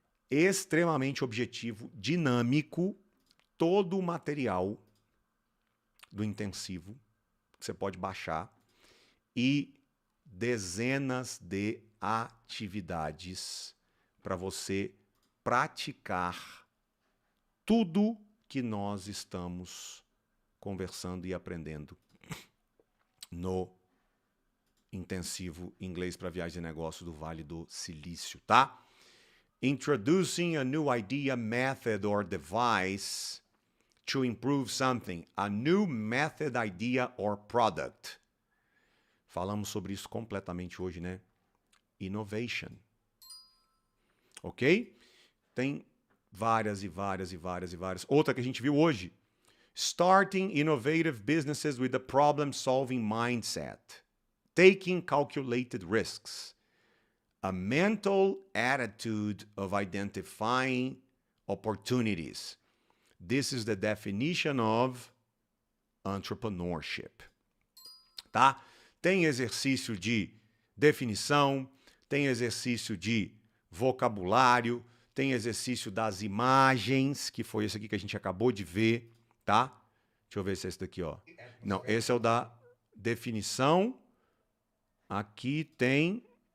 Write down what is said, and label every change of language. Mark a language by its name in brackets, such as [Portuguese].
[Portuguese] Extremamente objetivo, dinâmico, todo o material do intensivo que você pode baixar e dezenas de atividades para você praticar tudo que nós estamos conversando e aprendendo no intensivo Inglês para Viagens e Negócios do Vale do Silício, tá? [English] Introducing a new idea, method, or device to improve something. A new method, idea, or product. [Portuguese] Falamos sobre isso completamente hoje, né? Innovation. Ok? Tem várias. Outra que a gente viu hoje. [English] Starting innovative businesses with a problem-solving mindset. Taking calculated risks. A mental attitude of identifying opportunities. This is the definition of entrepreneurship. [Portuguese] Tá? Tem exercício de definição, tem exercício de vocabulário, tem exercício das imagens, que foi esse aqui que a gente acabou de ver, tá? Deixa eu ver se é esse daqui, ó. Não, esse é o da definição. Aqui tem...